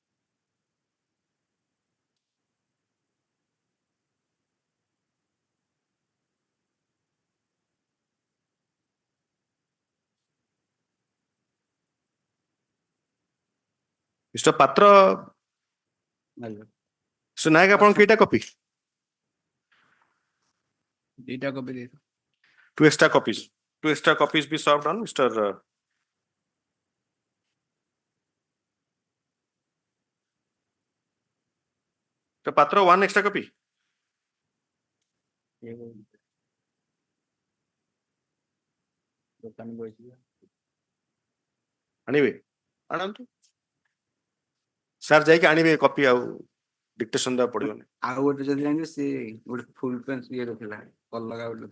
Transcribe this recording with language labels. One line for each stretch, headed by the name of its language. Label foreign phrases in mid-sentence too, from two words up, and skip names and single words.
Odia: ମିଷ୍ଟର ପାତ୍ର, ମିଷ୍ଟର ନାୟକ ଆପଣ କେଇଟା କପି? ଦୁଇଟା କପି ଦେଇଥିବ।
English: Two extra copies. Two extra copies be served on Mr. Patra, one extra copy.
Odia: ଆଣିବେ ଆଣନ୍ତୁ ସାର୍, ଯାଇକି ଆଣିବେ କପି, ଆଉ ଡିକ୍ଟେସନ ଦେବାକୁ ପଡିବନି। ଆଉ ଗୋଟେ ଯଦି ଜାଣିବେ ସେ ଗୋଟେ
English: full pen
Odia: ଇଏରେ ଥିଲା, ଅଲଗା ଗୋଟେ।